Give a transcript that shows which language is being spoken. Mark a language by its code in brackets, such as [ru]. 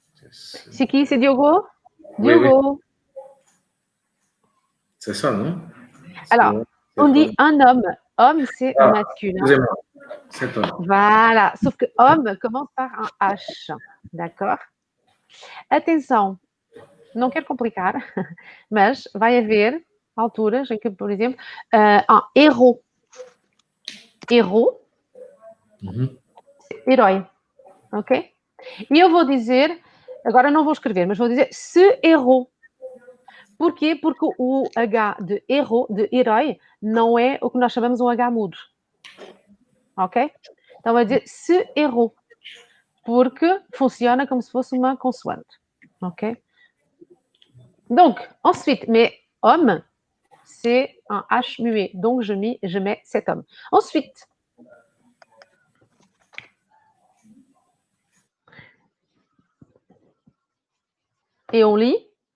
[fr] C'est qui? C'est Diogo? Oui, Diogo. oui. C'est ça, non? Alors, on dit un homme. Homme, c'est masculin. Excusez-moi, c'est homme. Voilà. Sauf que homme commence par un H. D'accord? [pt] Atenção. Não quero complicar, mas vai haver alturas em que, por exemplo, um héros. Héros, herói. Ok? E eu vou dizer, agora não vou escrever, mas vou dizer se errou. Porquê? Porque o H de erro, de herói, não é o que nós chamamos um H mudo. Ok? Então vai dizer se errou. Porque funciona como se fosse uma consoante. Ok? [fr] Donc, ensuite, mais homme, c'est un H muet. Donc, je mets cet homme. Ensuite, et on lit.